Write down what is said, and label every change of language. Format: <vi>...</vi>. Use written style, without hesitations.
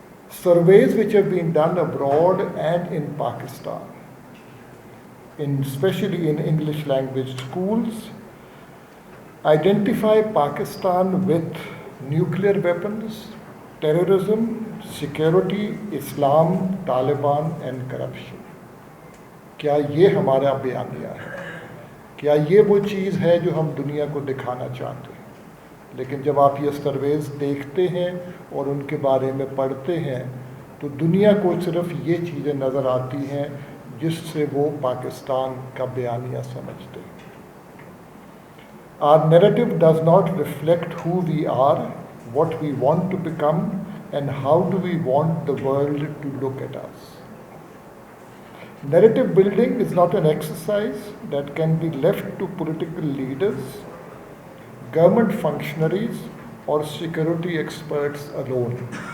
<en>Surveys which have been done abroad and in Pakistan, especially in English language schools, identify Pakistan with nuclear weapons, terrorism, security, Islam, Taliban and corruption.</en> <ur>کیا یہ ہمارا بیانیہ ہے؟ کیا یہ وہ چیز ہے جو ہم دنیا کو دکھانا چاہتے ہیں؟ لیکن جب آپ یہ سرویز دیکھتے ہیں اور ان کے بارے میں پڑھتے ہیں تو دنیا کو صرف یہ چیزیں نظر آتی ہیں جس سے وہ پاکستان کا بیانیہ سمجھتے ہیں.</ur> <en>Our narrative does not reflect who we are, what we want to become, and how do we want the world to look at us. Narrative building is not an exercise that can be left to political leaders, government functionaries, or security experts alone.</en>